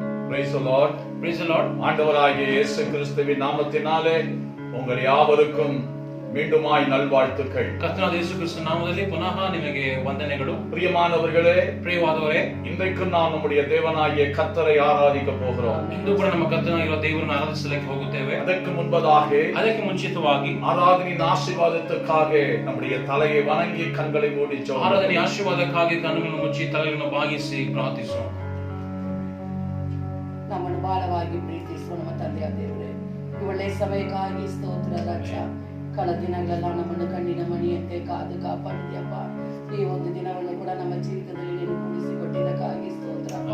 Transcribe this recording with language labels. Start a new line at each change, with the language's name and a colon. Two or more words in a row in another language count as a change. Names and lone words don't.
English: Praise the Lord. Praise the Lord.
Tamil: ஆண்டவராகிய இயேசு கிறிஸ்துவின் நாமத்தினாலே உங்கள் யாவருக்கும் மீண்டுமாய் நல்வாழ்த்துக்கள்.
Kannada: ಕರ್ತನಾದ ಯೇಸು ಕ್ರಿಸ್ತನ ನಾಮದಲ್ಲಿ ಪುನಃ ನಿಮಗೆ ವಂದನೆಗಳು.
Tamil: பிரியமானவர்களே,
Kannada: ಪ್ರಿಯವಾದವರೇ,
Tamil: இன்றைக்கு நாம் நம்முடைய தேவனாகிய கர்த்தரை ಆರಾಧಿக்க போகிறோம்.
Kannada: ಇಂದು ಕೂಡ ನಮ್ಮ ಕರ್ತನಾಗಿರುವ ದೇವರನ್ನು ಆರಾಧಿಸಲಿಕ್ಕೆ ಹೋಗುತ್ತೇವೆ. ಅದಕ್ಕೆ ಮುಂಚಿತವಾಗಿ ಆರಾಧನೆಯ ಆಶೀರ್ವಾದಕ್ಕಾக
Tamil: நம்முடைய தலையை வணங்கி கண்களை மூடி ஜெபம்.
Kannada: ಆರಾಧನೆಯ ಆಶೀರ್ವಾದಕ್ಕಾಗಿ ಕಣ್ಣುಗಳನ್ನು ಮುಚ್ಚಿ ತಲೆಯನ್ನು ಬಾಗಿಸಿ ಪ್ರಾರ್ಥಿಸೋಣ. ನಮ್ಮನ್ನು ಬಹಳವಾಗಿ ಪ್ರೀತಿಸುವ ನಮ್ಮ ತಂದೆಯ ದೇವರೇ, ಈ ಒಳ್ಳೆಯ ಸಮಯಕ್ಕಾಗಿ ಸ್ತೋತ್ರ ರಾಜ. ಕಳೆದ ದಿನಗಳೆಲ್ಲ ನಮ್ಮನ್ನು ಕಣ್ಣಿನ ಮಣಿಯಂತೆ ಕಾದು ಕಾಪಾಡಿದ್ಯಪ್ಪ. ಈ ಒಂದು ದಿನವನ್ನು ಕೂಡ ನಮ್ಮ ಜೀವಿತದಲ್ಲಿ ನೀನು ಕೂಡಿಸಿಕೊಟ್ಟಿದ್ದಕ್ಕಾಗಿ ಸ್ತೋತ್ರಪ್ಪ.